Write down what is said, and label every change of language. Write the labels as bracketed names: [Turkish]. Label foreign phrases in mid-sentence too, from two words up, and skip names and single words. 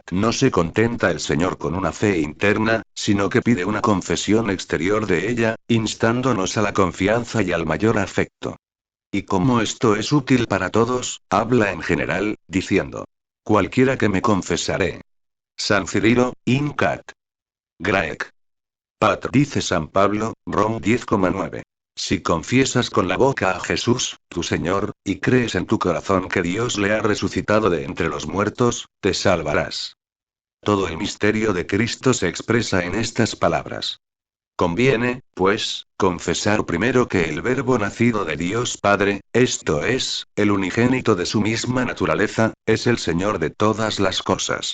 [Spanish] No se contenta el Señor con una fe interna, sino que pide una confesión exterior de ella, instándonos a la confianza y al mayor afecto. Y como esto es útil para todos, habla en general, diciendo: cualquiera que me confesaré. San Cirilo, [Latin] Incat. Graec. Patr. [Spanish] Dice San Pablo, Rom 10,9. Si confiesas con la boca a Jesús, tu Señor, y crees en tu corazón que Dios le ha resucitado de entre los muertos, te salvarás. Todo el misterio de Cristo se expresa en estas palabras. Conviene, pues, confesar primero que el Verbo nacido de Dios Padre, esto es, el unigénito de su misma naturaleza, es el Señor de todas las cosas.